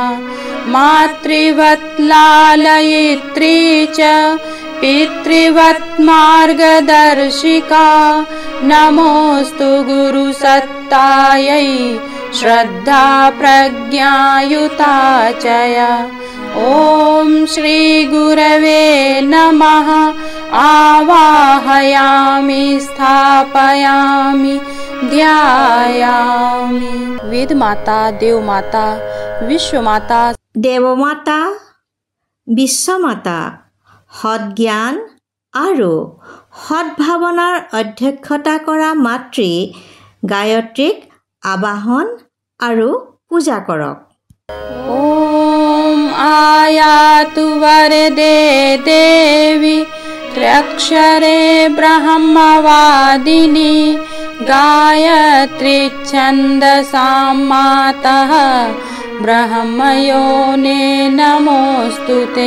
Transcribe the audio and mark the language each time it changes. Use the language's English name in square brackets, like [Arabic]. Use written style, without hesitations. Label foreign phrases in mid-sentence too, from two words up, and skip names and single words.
[Sanskrit] मातृवत् लालयित्री च पितृवत् मार्गदर्शिका नमोऽस्तु गुरुसत्तायै श्रद्धा प्रज्ञायुता च या। ॐ श्रीगुरवे नमः। आवाहयामि स्थापयामि ध्यायामि। वेदमाता, देवमाता, विश्वमाता, [Assamese] দেৱমাতা, বিশ্বমাতা, সৎজ্ঞান আৰু সৎভাৱনাৰ অধ্যক্ষতা কৰা মাতৃ গায়ত্ৰীক আবাহন আৰু পূজা কৰক। [Sanskrit] ॐ आयातु वरदे देवी त्र्यक्षरे ब्रह्मवादिनी गायत्री छन्दसां मातः ब्रह्मयोने नमोऽस्तुते।